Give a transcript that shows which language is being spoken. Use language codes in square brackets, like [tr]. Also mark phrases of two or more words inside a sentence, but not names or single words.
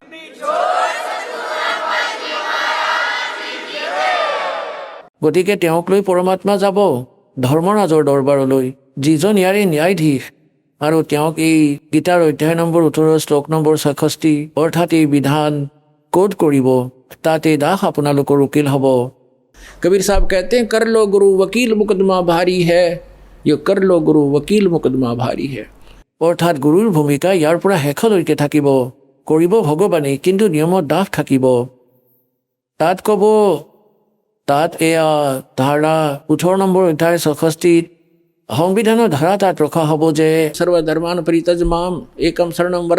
[as] গতিকে তেওঁক লৈ পৰমাত্মা যাব ধৰ্মৰাজৰ দৰবাৰলৈ, যিজন ইয়াৰে ন্যায়াধীশ, আৰু তেওঁক এই গীতাৰ অধ্যায় নম্বৰ 18 শ্লোক নম্বৰ 66 অৰ্থাৎ এই বিধান কোড কৰিব, তাত এই দাস আপোনালোকৰ উকিল হ'ব। [hi] कबीर साहब कहते हैं कर लो गुरु वकील मुकदमा भारी है, ये कर लो गुरु वकील मुकदमा भारी है। [as] অৰ্থাৎ গুৰুৰ ভূমিকা ইয়াৰ পৰা শেষলৈকে থাকিব, কৰিব ভগৱানে, কিন্তু নিয়মত দাস থাকিব। তাত ক'ব, তাত এয়া ধাৰা 18 নম্বৰ অধ্যায় 66 সংবিধানৰ ধাৰা তাত ৰখা হ'ব যে [sa] सर्वधर्मान परित्यज माम एकम शरणम व्रज।